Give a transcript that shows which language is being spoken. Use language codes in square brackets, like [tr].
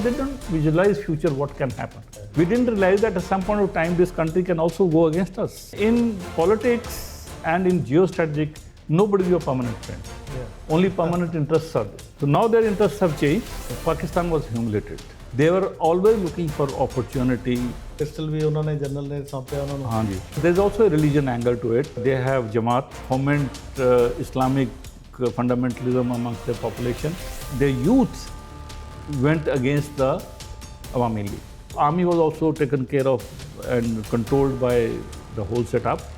[en] didn't visualize future what can happen. We didn't realize that at some point of time this country can also go against us. In politics and in geostrategic, nobody is your permanent friend. Only permanent interests are there. So now their interests have changed. Pakistan was humiliated. They were always looking for opportunity. [hi] Pistol भी उन्होंने general ने सौंपा उन्होंने. हाँ जी. [en] There's also a religion angle to it. They have Jamaat, foment Islamic fundamentalism amongst their population. Their youth went against the Awami League. Army was also taken care of and controlled by the whole setup.